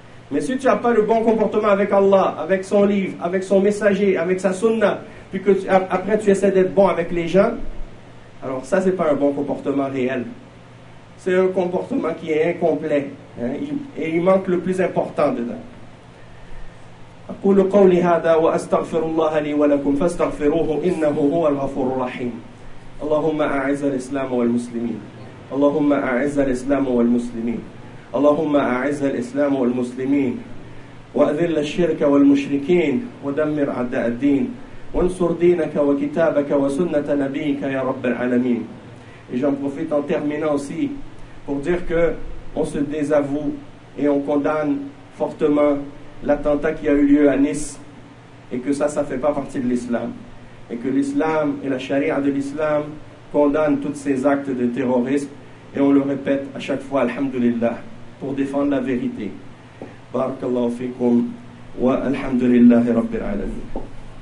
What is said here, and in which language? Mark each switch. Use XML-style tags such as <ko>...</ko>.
<fr>Mais si tu n'as pas le bon comportement avec Allah, avec son livre, avec son messager, avec sa sunna, puis que après tu essaies d'être bon avec les gens, alors ça, ce n'est pas un bon comportement réel. C'est un comportement qui est incomplet. Et il manque le plus important dedans.</fr> <ar>أقول قولي هذا وأستغفر الله لي ولكم فاستغفروه إنه هو الغفور الرحيم اللهم أعز الإسلام والمسلمين اللهم أعز الإسلام والمسلمين اللهم أعز الإسلام والمسلمين وأذل الشرك والمشركين ودمر أعداء الدين وانصر دينك وكتابك وسنة نبيك يا رب العالمين</ar> <fr>Et j'en profite en terminant aussi pour dire que on se désavoue et on condamne fortement l'attentat qui a eu lieu à Nice, et que ça ne fait pas partie de l'islam. Et que l'islam et la charia de l'islam condamnent tous ces actes de terrorisme, et on le répète à chaque fois, alhamdulillah, pour défendre la vérité.</fr> <ar>Barakallahu fikum, wa alhamdulillahi rabbil alamin.</ar>